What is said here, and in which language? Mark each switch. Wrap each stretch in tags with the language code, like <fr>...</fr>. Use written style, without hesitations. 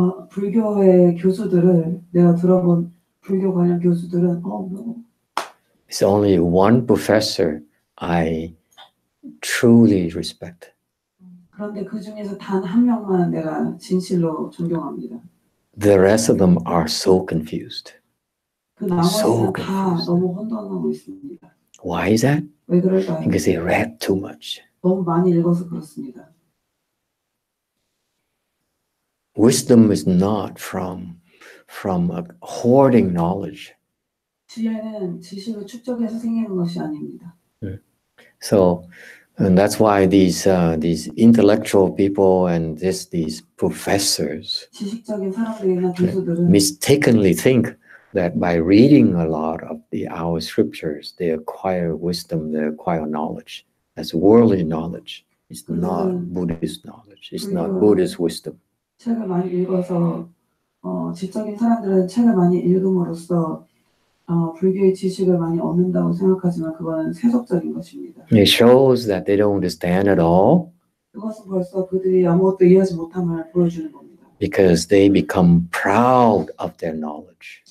<ko>불교의 교수들을 내가 들어본 불교 관련 교수들은</ko> <en>It's only one professor I truly respect.</en> <ko>그런데 그 중에서 단 한 명만 내가 진실로 존경합니다.</ko> <en>The rest of them are so confused.</en> <ko>그 나머지는 다</ko> <en>confused.</en> <ko>너무 혼돈하고 있습니다.</ko> <en>Why is that?</en> <ko>왜 그럴까요?</ko> <en>Because they read too much.</en> <ko>너무 많이 읽어서 그렇습니다.</ko> <en>Wisdom is not from hoarding knowledge.</en> <ko>지혜는 지식을 축적해서 생기는 것이 아닙니다.</ko> <en>So, and that's why these intellectual people and these professors</en> <ko>지식적인 사람들이나 교수들은</ko> <en>mistakenly think that by reading a lot of our scriptures, they acquire wisdom, they acquire knowledge. That's worldly knowledge. It's not Buddhist knowledge. It's not Buddhist wisdom.</en> <ko>책을 많이 읽어서 지적인 사람들은 책을 많이 읽음으로써 불교의 지식을 많이 얻는다고 생각하지만 그거는 세속적인 것입니다.</ko> <en>It shows that they don't understand at all.</en> <ko>그것은 벌써 그들이 아무것도 이해하지 못함을 보여주는 겁니다.</ko> <en>Because they become proud of their knowledge.</en>